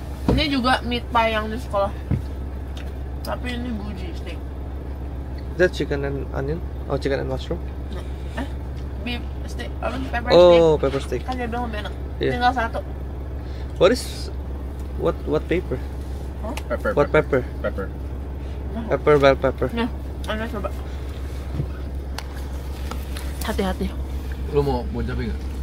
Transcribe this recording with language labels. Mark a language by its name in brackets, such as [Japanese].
[Indonesian] Ini juga meat pie yang di sekolah. Tapi ini buji steak. [English] Is that chicken and onion? Oh, chicken and mushroom? Beef steak, pepper steak. Oh, pepper steak. [Indonesian] Kan dia bilang lebih enak. Iya. Tinggal satu. [English] What paper? Pepper. What pepper? Pepper. Pepper, bell pepper. [Indonesian] Nih, Anda coba. Hati-hati. Lu mau buah cabai nggak?